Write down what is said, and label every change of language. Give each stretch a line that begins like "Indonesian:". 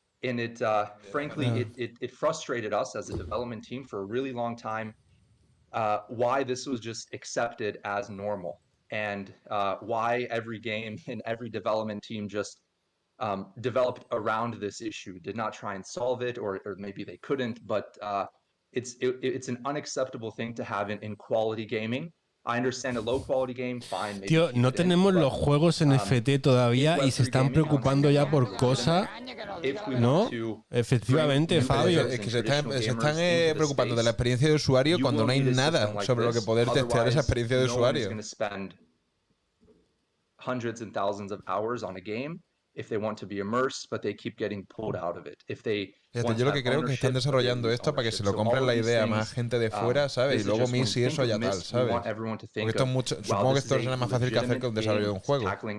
English: And it frankly, it frustrated us as a development team for a really long time, why this was just accepted as normal, and why every game and every development team just developed around this issue, did not try and solve it, or maybe they couldn't, but it's an unacceptable thing to have in quality gaming. I understand a low quality game, fine.
Spanish: Tío, no tenemos los juegos NFT todavía y se están preocupando ya por cosas, ¿no? Efectivamente, Fabio. Es que se están preocupando de la experiencia de usuario cuando no hay nada sobre lo que poder testear esa experiencia de usuario.
English: Hundreds and thousands of hours on a game if they want to be immersed, but they keep getting pulled out of it.
Spanish: Fíjate, yo lo que creo es que están desarrollando esto para que se lo compren la idea más gente de fuera, ¿sabes? Y luego Miss y eso ya tal, ¿sabes? Porque esto es mucho, supongo que esto será más fácil que hacer que un desarrollo de un juego.